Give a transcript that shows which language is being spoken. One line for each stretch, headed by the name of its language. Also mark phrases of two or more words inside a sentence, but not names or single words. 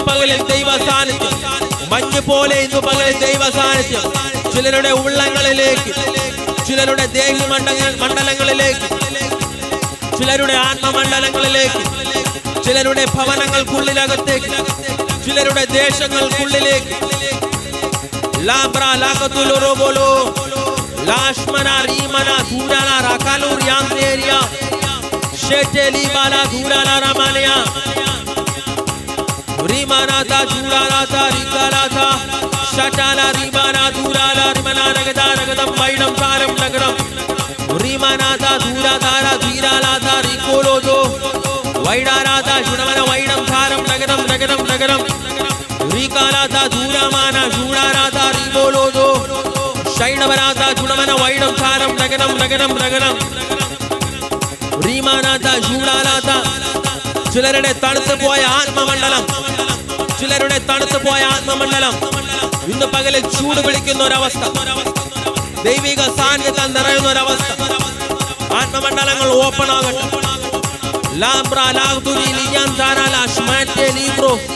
Malayalam: പകലിൽ ദൈവ സാന്നിധ്യം മഞ്ഞ് പോലെ ഇന്ന് പകലിൽ ദൈവ സാന്നിധ്യം ചിലരുടെ ഉള്ളങ്ങളിലേക്ക് ചിലരുടെ മണ്ഡലങ്ങളിലേക്ക് ചിലരുടെ ആത്മമണ്ഡലങ്ങളിലേക്ക് ചിലരുടെ ഭവനങ്ങൾക്കുള്ളിലകത്തേക്ക് ചിലരുടെ ദേശങ്ങൾക്കുള്ളിലേക്ക് ലാബ്രാ ലാഖത്തുലോ ബോലോ ലാഷ്മന റീമന ധൂരാന റകാലൂർ യാന്തേരിയ ഷെറ്റലി ബാല ധൂരാന റമാനിയ Rimanata Juralata Rikalata Shatala Rimana Durala Rimana Nagada Nagadam Vaidam Taram Nagaram Rimanata Duradara Diralata Rikolodo Vaidarata Judamana Vaidam Taram Nagadam Nagadam Nagaram Rikalata Duramana Jurarata Rikolodo Shaidavarata Judamana Vaidam Taram Nagadam Nagadam Nagaram Rimanata Juralata ചിലരുടെ തണുത്തു പോയ ആത്മമണ്ഡലം ചിലരുടെ തണുത്തു പോയ ആത്മമണ്ഡലം ഇന്ന് പകലിൽ ചൂട് പിടിക്കുന്ന ഒരവസ്ഥ ദൈവിക സാന്നിധ്യം നിറയുന്ന ഒരവസ്ഥ ആത്മമണ്ഡലങ്ങൾ ഓപ്പൺ ആകട്ടെ ലാബ്ര ലാഗ്ദുരി ലിയാൻസാന ലാഷ്മാറ്റെ ലീബ്രോ